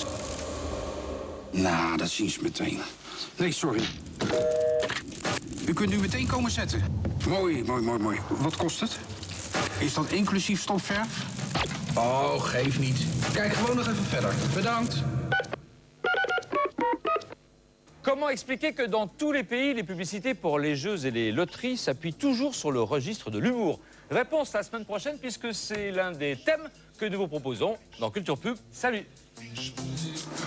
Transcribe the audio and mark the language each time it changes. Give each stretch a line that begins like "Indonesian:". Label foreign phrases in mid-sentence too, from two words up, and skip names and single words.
Dutch: Nou, dat zien ze meteen. Nee, sorry. U kunt nu meteen komen zetten. Mooi, mooi, mooi, mooi. Wat kost het? Is dat inclusief stopverf? Oh, geef niet. Kijk gewoon nog even verder. Bedankt.
French: Comment expliquer que dans tous les pays, les publicités pour les jeux et les loteries s'appuient toujours sur le registre de l'humour? Réponse la semaine prochaine, puisque c'est l'un des thèmes que nous vous proposons dans Culture Pub. Salut!